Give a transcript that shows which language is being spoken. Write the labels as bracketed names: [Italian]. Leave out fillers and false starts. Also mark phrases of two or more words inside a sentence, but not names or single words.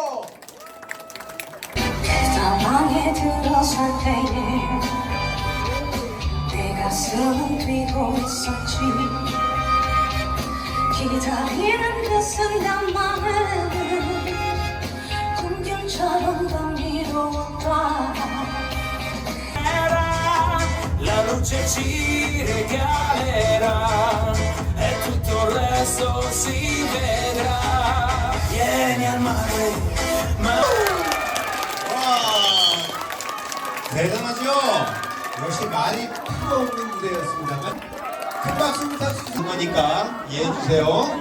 [Korean] 상황에 들어설 때에 내 가슴은 뛰고 있었지. 기다리는 그 순간만은 꿈결처럼 감미로웠다. [Italian] La luce ci regalerà e tutto il resto si vedrà. Vieni al mare, [Korean] 와, 대단하죠? 역시 말이 필요 없는 무대였습니다만 큰 박수 부탁드리는 거니까 이해해 주세요.